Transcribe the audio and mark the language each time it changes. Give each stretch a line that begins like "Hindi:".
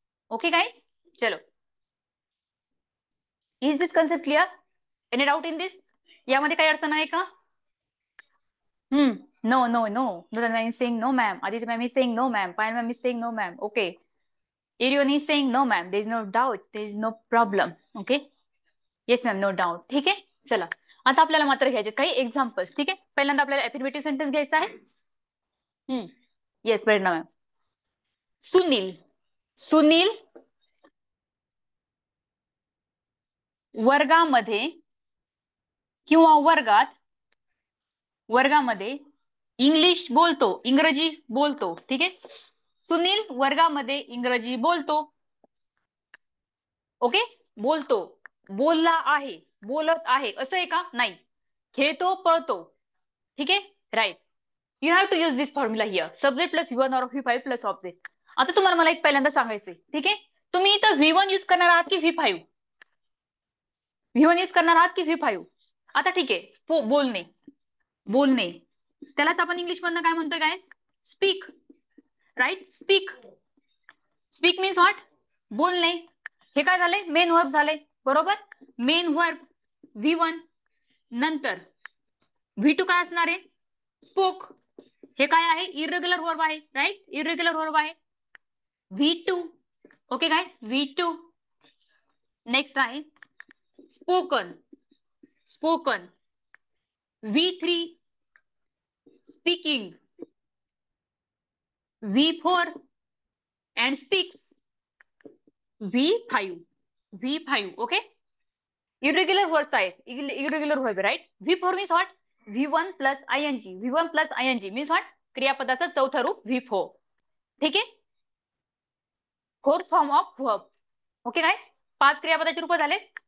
Marathi: Okay काय, चलो.
English: is this concept clear, any doubt in this,
Marathi: यामध्ये काही अडचण आहे का.
English: No no no, Nudan ma'am is saying no ma'am, Aditi ma'am is saying no ma'am, Payal ma'am is saying no ma'am. Okay, Irion is saying no ma'am, there is no doubt, there is no problem. Okay, yes ma'am, no doubt.
Marathi: ठीक आहे, चला आता आपल्याला मात्र घ्यायचे काही examples. ठीक आहे, पहिल्यांदा आपल्याला अफर्मेटिव्ह सेंटेन्स घ्यायचा आहे. येस प्रेरणा मॅम. सुनील, सुनील वर्गामध्ये किंवा वर्गामध्ये इंग्लिश बोलतो, इंग्रजी बोलतो. ठीक आहे, सुनील वर्गामध्ये इंग्रजी बोलतो. ओके, बोलतो, बोलला आहे, बोलत आहे असं आहे का, नाही. खेळतो, पळतो. ठीक आहे, right.
English: You have to use this formula here, subject plus V1 और V5 plus object.
Marathi: आता तुम्हाला मला एक पहिल्यांदा सांगायचंय. ठीक आहे, तुम्ही इथं V1 यूज करणार आहात की V5, V1 यूज करणार आहात की V5. आता ठीक आहे, बोलणे, बोलणे त्यालाच आपण इंग्लिश मधनं काय म्हणतोय काय, speak, right.
English: Speak, speak means what, बोलणे.
Marathi: हे काय झाले, मेन वर्ब झाले, बरोबर. मेन वर्ब V1, नंतर V2 काय असणार आहे, स्पोक. हे काय आहे, इरेग्युलर वर्ब आहे, राईट, इरेग्युलर वर्ब आहे. V2, okay guys, V2. Next आहे spoken, spoken.
English: V3 speaking, V4 and speaks, V5, V5. Okay, irregular verbs आहेत, irregular verb, right. V4 means what, V1 plus ING, V1 plus ING means what,
Marathi: क्रियापदाचं चौथं रूप V4. ठीक आहे,
English: Fourth form of verb.
Marathi: Okay काय, 5 क्रियापदाचे रूप झाले.